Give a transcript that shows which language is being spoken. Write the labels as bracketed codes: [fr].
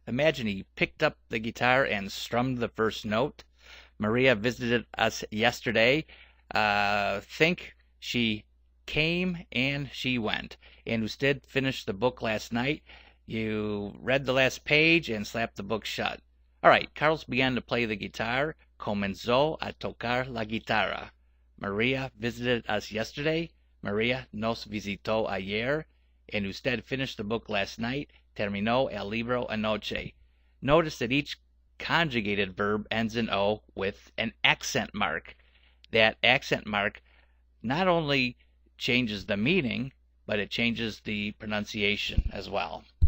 [en] Imagine he picked up the guitar and strummed the first note. Maria visited us yesterday. Think she came and she went. And usted finished the book last night. You read the last page and slapped the book shut. All right, Carlos began to play the guitar. [es] Comenzó a tocar la guitarra. [en] Maria visited us yesterday. [es] Maria nos visitó ayer. [en] And usted finished the book last night. [es] Terminó el libro anoche. [en] Notice that each conjugated verb ends in O with an accent mark. That accent mark not only changes the meaning, but it changes the pronunciation as well.